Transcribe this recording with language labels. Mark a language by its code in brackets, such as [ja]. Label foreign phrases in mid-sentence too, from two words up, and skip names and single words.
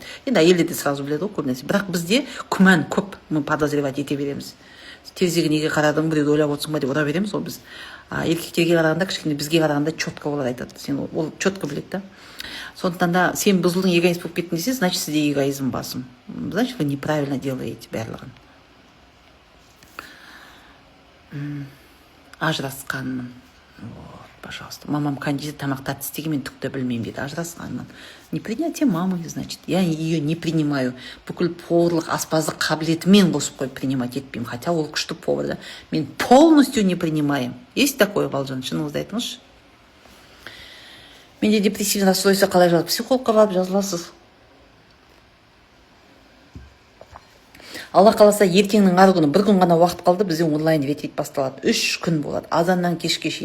[kk] Енді әйелдер де сразу біледі ғой көп нәрсе. Бірақ бізде күмән көп, [ru] мы подозревать [kk] ете береміз. Терезеге неге қарадың, біреуді ойлап отырсың ба деп ұра береміз, ол біз. Еркектерге қарағанда, кішкене бізге қарағанда четко болады айтады. Сен ол четко біледі да. Сондықтан да сен бұзылдың, эгоист болып кеттің десе, значит сізде эгоизм басым. [ru] Значит, вы неправильно делаете барлығын. [kk] Ажырасқанмын. [ru] Вот, пожалуйста. [kk] Мамам кондитер, тамақ тәтті істеген, мен түкті білмеймін дейді. Ажырасқанмын. [ru] Непринятие мамы, значит. Я ее не принимаю. [kk] Бүкіл поварлық, аспаздық қабілетімен қосып қойып принимать етпеймін. Хотя ол күшті повар да. Мен [ru] полностью не принимаем. Есть такое, [kk] Балжан? Шыныңызды айтыңызшы. Менде [ru] депрессивный расстройство [kk] қалай жазылып? Психологқа барып жазыласыз. Алла қаласа ертеңнің ары күні, бір күн ғана уақыт қалды, бізде онлайн ретрит басталады. 3 күн болады. Азаннан кешке шейін.